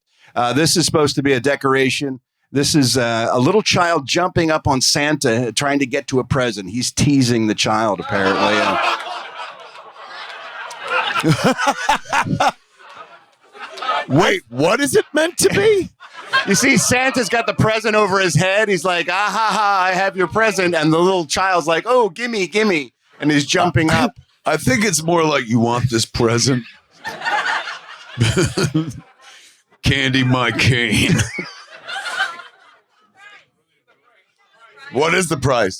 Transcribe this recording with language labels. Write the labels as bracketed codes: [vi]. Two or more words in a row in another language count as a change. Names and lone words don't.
[en] This is supposed to be a decoration. This is a little child jumping up on Santa, trying to get to a present. He's teasing the child, apparently. Wait, what is it meant to be? You see, Santa's got the present over his head. He's like, ah, ha, ha, I have your present. And the little child's like, oh, gimme, gimme. And he's jumping up. I think it's more like, you want this present? Candy my cane. What is the price?